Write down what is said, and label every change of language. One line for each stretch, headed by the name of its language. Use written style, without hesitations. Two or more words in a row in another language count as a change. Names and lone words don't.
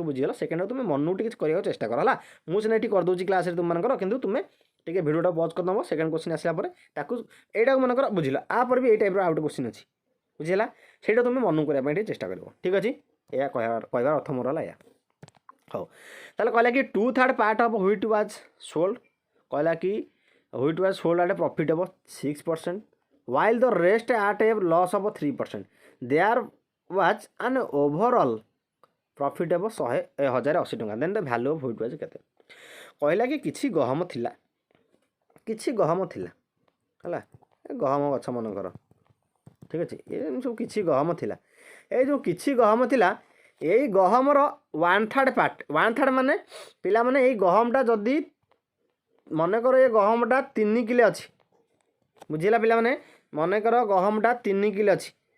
Odia: ବୁଝିଗଲ ସେକେଣ୍ଡରୁ ତୁମେ ମନକୁ ଟିକେ କରିବାକୁ ଚେଷ୍ଟା କର ହେଲା ମୁଁ ସିନା ଏଠି କରିଦେଉଛି କ୍ଲାସ୍ରେ ତୁମମାନଙ୍କର କିନ୍ତୁ ତୁମେ ଟିକେ ଭିଡ଼ିଓଟା ପଜ୍ କରିଦେବ
English: second question
Odia: ଆସିଲା ପରେ ତାକୁ ଏଇଟାକୁ ମନେକର ବୁଝିଲ ଆପରେ ବି ଏଇ ଟାଇପ୍ର ଆଉ ଗୋଟେ କ୍ୱେଶ୍ଚିନ୍ ଅଛି ବୁଝିଲା ସେଇଟା ତୁମେ ମନକୁ କରିବା ପାଇଁ ଟିକେ ଚେଷ୍ଟା କରିବ ଠିକ୍ ଅଛି ଏହା କହିବାର ଅର୍ଥ ମୋର ହେଲା ଏହା ହଉ ତାହେଲେ କହିଲା କି
English: 2/3 part of wheat was sold
Odia: କହିଲା କି
English: wheat was sold at a profit of 6% while the rest at a loss of 3%.
Odia: There was an overall profit of 1080 ଟଙ୍କା then the value of wheat was କେତେ କହିଲା କି କିଛି ଗହମ ଥିଲା ହେଲା ଗହମ ଗଛ ମନେକର ଠିକ୍ ଅଛି ଏ ସବୁ କିଛି ଗହମ ଥିଲା ଏଇ ଯେଉଁ କିଛି ଗହମ ଥିଲା ଏଇ ଗହମର 1/3 ପାର୍ଟ 1/3 ମାନେ ପିଲାମାନେ ଏଇ ଗହମଟା ଯଦି ମନେକର ଏ ଗହମଟା 3 କିଲୋ ଅଛି ବୁଝିଲା ପିଲାମାନେ ମନେକର ଗହମଟା 3 କିଲୋ ଅଛି